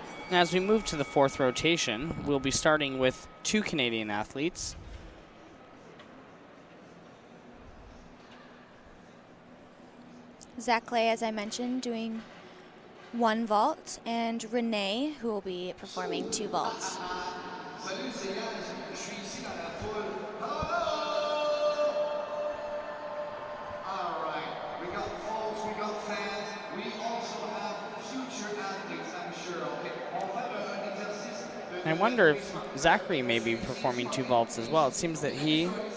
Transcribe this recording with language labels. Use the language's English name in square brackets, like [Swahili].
[English] As we move to the fourth rotation, we'll be starting with 2 Canadian athletes. Zach Clay, as I mentioned, doing 1 vault, and Renee, who will be performing 2 vaults. [French] Salut, c'est Yann, je suis ici dans la foule. [English] Hello! All right, we got folks, we got fans, we also have future athletes, I'm sure. [French] Okay, on va faire un exercice. [English] I wonder if Zachary may be performing 2 vaults as well. It seems that he...